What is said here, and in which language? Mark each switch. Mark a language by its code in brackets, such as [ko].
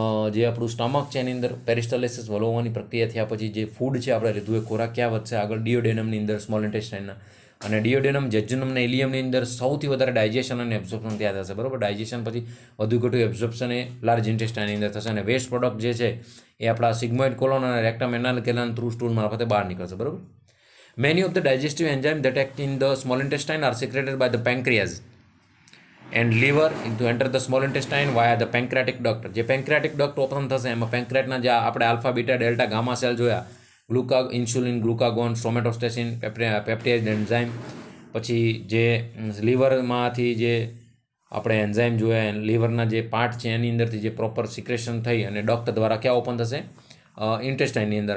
[gu] જે આપણું સ્ટમક છે એની અંદર પેરિસ્ટાલિસિસ વલોવવાની પ્રક્રિયા થયા પછી જે ફૂડ છે આપણે લીધું એ ખોરાક ક્યાં વધશે? આગળ ડિયોડેનમની અંદર, સ્મોલ ઇન્ટેસ્ટાઇનના. અને ડિયોડેનમ જેજ્યુનમ અને ઇલિયમની અંદર સૌથી વધારે ડાયજેશન અને એબ્ઝોર્પ્શન ત્યાં થશે. બરાબર. ડાયજેશન પછી વધુ ઘટું એબ્ઝોર્પ્શન એ લાર્જ ઇન્ટેસ્ટાઇનની અંદર થશે. અને વેસ્ટ પ્રોડક્ટ જે છે એ આપણા સિગ્મોઇડ કોલોન અને રેક્ટમ એનાલ કેનાલ થ્રુ સ્ટૂલ મારફતે બહાર નીકળશે. બરાબર. [en] Many of the digestive enzymes that act in the small intestine are secreted by the pancreas and liver to enter the small intestine via the pancreatic duct. [gu] જે pancreatic duct open થશે એમાં પેન્ક્રિયાટના જે આપણે alpha, beta, delta, gamma cell જોયા, insulin, glucagon, સોમેટોસ્ટેસિન, peptide enzyme, પછી જે લીવરમાંથી જે આપણે એન્ઝાઇમ જોયા, લીવરના જે પાર્ટ છે એની અંદરથી જે પ્રોપર સિક્રેશન થઈ અને ડક્ટ દ્વારા ક્યાં ઓપન થશે? ઇન્ટેસ્ટાઇનની અંદર.